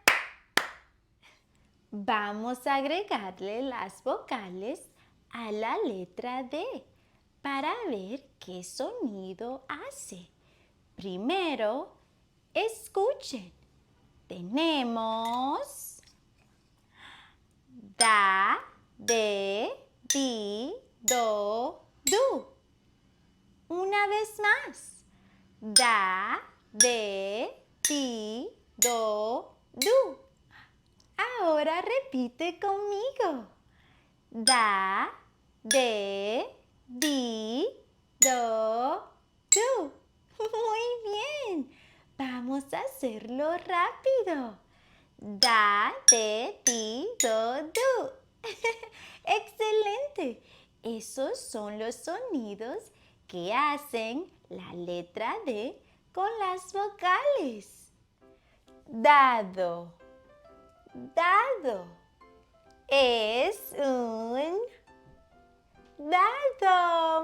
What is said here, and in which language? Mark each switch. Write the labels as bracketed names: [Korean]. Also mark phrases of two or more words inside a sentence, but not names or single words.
[Spanish] Vamos a agregarle las vocales a la letra D para ver qué sonido hace. Primero, escuchen. Tenemos da, de, di, do, du. Una vez más. Da, de, di, do, du. Ahora repite conmigo. Da, de, di, do, du. Muy bien. Vamos a hacerlo rápido. Da, de, di, do, du. ¡Excelente! Esos son los sonidos que hacen la letra D con las vocales. Dado, dado. Es un dado.